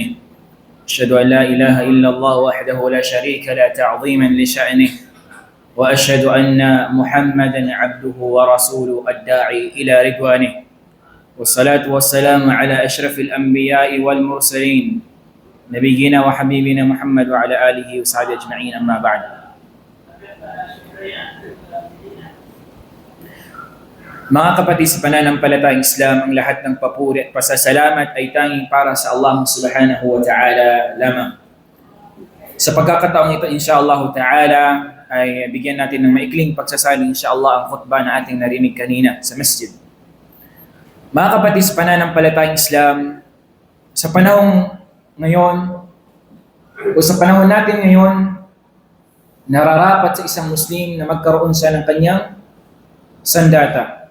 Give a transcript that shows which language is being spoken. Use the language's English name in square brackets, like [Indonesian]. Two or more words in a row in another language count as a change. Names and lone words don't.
[Arabic] أشهد أن لا إله إلا الله وحده لا شريك له تعظيما لشأنه، وأشهد أن محمدا عبده ورسوله الداعي إلى رضوانه، والصلاة والسلام على أشرف الأنبياء والمرسلين نبينا وحبيبنا محمد وعلى آله وصحبه أجمعين. أما بعد. [Filipino] Mga kapatid sa pananampalatayang Islam, ang lahat ng papuri at pasasalamat ay tanging para sa [Arabic] الله سبحانه وتعالى [Filipino] lamang. Sa pagkakataong ito, [Arabic] إن شاء الله تعالى, [Filipino] ay bigyan natin ng maikling pagsasali, insyaAllah, ang khutbah na ating narinig kanina sa masjid. Mga kapatid sa pananampalatayang Islam, sa panahon ngayon, o sa panahon natin ngayon, nararapat sa isang Muslim na magkaroon siya ng kanyang sandata.